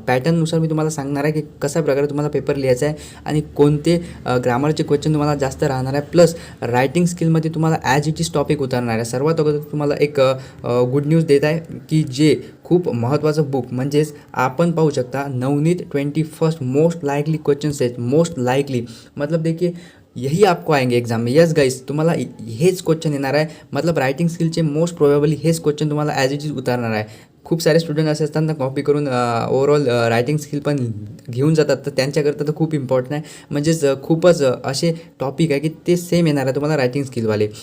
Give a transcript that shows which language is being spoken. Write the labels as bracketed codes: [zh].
[mr] पॅटर्ननुसार मी तुम्हाला सांगणार आहे की कशा प्रकारे तुम्हाला पेपर लिहायचा आहे आणि कोणते ग्रामरचे क्वेश्चन तुम्हाला जास्त राहणार आहे. प्लस रायटिंग स्किलमध्ये तुम्हाला ॲज इट इज टॉपिक उतरणार आहे. सर्वात अगोदर तुम्हाला एक गुड न्यूज देत आहे की जे खूप महत्त्वाचं बुक म्हणजेच आपण पाहू शकता Navneet 21 most likely question set. [hi] Most likely मतलब देखिए यही आपको आएंगे एग्जाम में. [mr] यस गाइस, तुम्हाला हेच क्वेश्चन येणार आहे. मतलब रायटिंग स्किलचे मोस्ट प्रोबेबली हेच क्वेश्चन तुम्हाला ॲज इट इज उतरणार आहे. खूप सारे स्टुडंट असे असतात ना, कॉपी करून ओव्हरऑल रायटिंग स्किल पण घेऊन जातात. तर त्यांच्याकरता तर खूप इम्पॉर्टंट आहे. म्हणजेच खूपच असे टॉपिक आहे की ते सेम येणार आहे तुम्हाला रायटिंग स्किलवाले.